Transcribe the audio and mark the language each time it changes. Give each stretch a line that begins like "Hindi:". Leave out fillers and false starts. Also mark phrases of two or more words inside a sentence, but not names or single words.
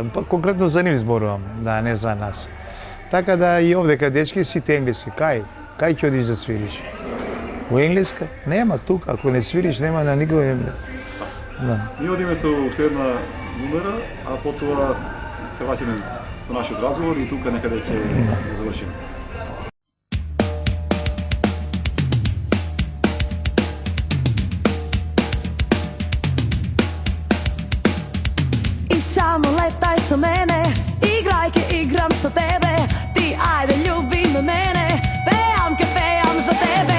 Macedonian: Па, конкретно за нив зборувам, да, не за нас. Така да и овдека дечки сите енглески. Кај ќе одиш да свириш? Во енглеска? Нема тука, ако не свириш, нема на никој. Да. Ние одиме со уште една numera, а потоа се враќаме со нашиот разговор и тука некаде ќе завршиме. И само летај са мене, играјке играм са тебе, ти ајде љуби ме мене, пејам ке пејам за тебе.